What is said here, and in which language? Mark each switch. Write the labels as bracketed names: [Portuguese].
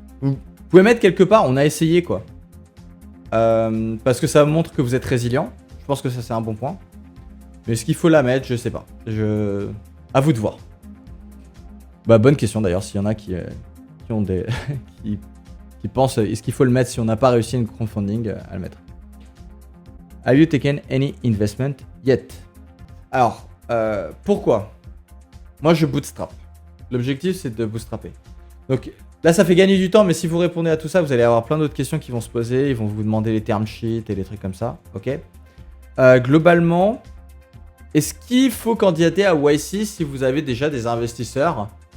[French] Vous pouvez mettre quelque part, on a essayé, quoi. Parce que ça montre que vous êtes résilient. Je pense que ça, c'est un bon point. Mais est-ce qu'il faut la mettre? Je sais pas. À vous de voir. Bah, bonne question d'ailleurs, s'il y en a qui ont des. qui pensent, est-ce qu'il faut le mettre si on n'a pas réussi une crowdfunding à le mettre? [English] Have you taken any investment yet? [French] Alors, pourquoi? Moi, je bootstrap. L'objectif, c'est de bootstrapper. Donc, là, ça fait gagner du temps, mais si vous répondez à tout ça, vous allez avoir plein d'autres questions qui vont se poser. Ils vont vous demander les term sheets et les trucs comme ça. Ok. Globalement, est-ce qu'il faut candidater à YC si vous avez déjà des investisseurs?